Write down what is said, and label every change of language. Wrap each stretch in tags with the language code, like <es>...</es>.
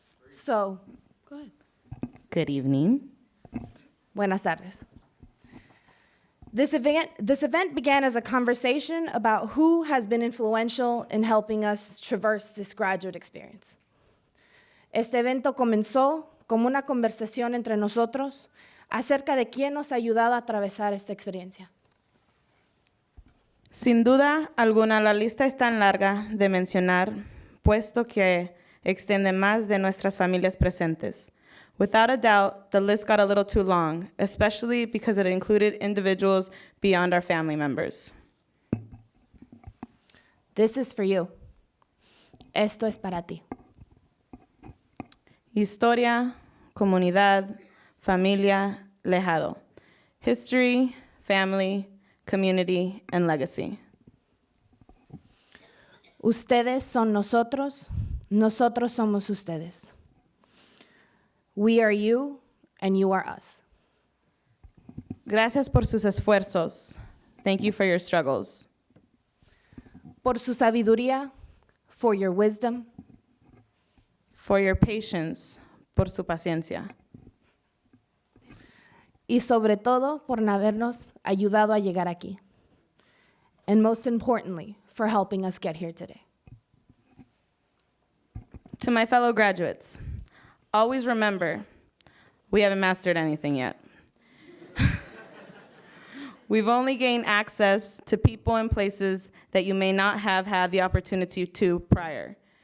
<en>So, go ahead. Good evening.</en> <es>Buenas tardes.</es> <en>This event began as a conversation about who has been influential in helping us traverse this graduate experience.</en> <es>Este evento comenzó como una conversación entre nosotros acerca de quién nos ha ayudado a atravesar esta experiencia. Sin duda alguna, la lista es tan larga de mencionar, puesto que extiende más de nuestras familias presentes.</es> <en>Without a doubt, the list got a little too long, especially because it included individuals beyond our family members. This is for you.</en> <es>Esto es para ti. Historia, comunidad, familia, legado.</es> <en>History, family, community, and legacy.</en> <es>Ustedes son nosotros, nosotros somos ustedes.</es> <en>We are you, and you are us.</en> <es>Gracias por sus esfuerzos.</es> <en>Thank you for your struggles.</en> <es>Por su sabiduría,</es> <en>for your wisdom, For your patience,</en> <es>por su paciencia. y sobre todo por habernos ayudado a llegar aquí.</es> <en>And most importantly, for helping us get here today. To my fellow graduates, always remember, we haven't mastered anything yet. We've only gained access to people and places that you may not have had the opportunity to prior.</en>